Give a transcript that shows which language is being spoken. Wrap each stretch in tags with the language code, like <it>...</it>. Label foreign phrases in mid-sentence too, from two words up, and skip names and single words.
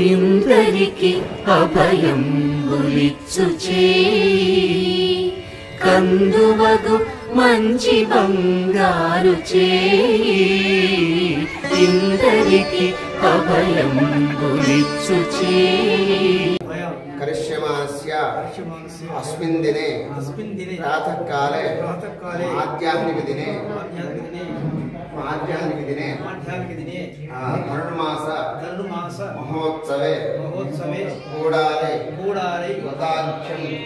<te>ఇందరికి అభయంబులిచ్చు చేయి కందువగు మంచి బంగారు చేయి ఇందరికి అభయంబులిచ్చు చేయి</te> <sa>करिष्यमास्य अस्मिन् दिने प्रातःकाले माध्याह्निकदिने धनुर्मास महोत्सवे कूडारे व्रताख्यं</sa>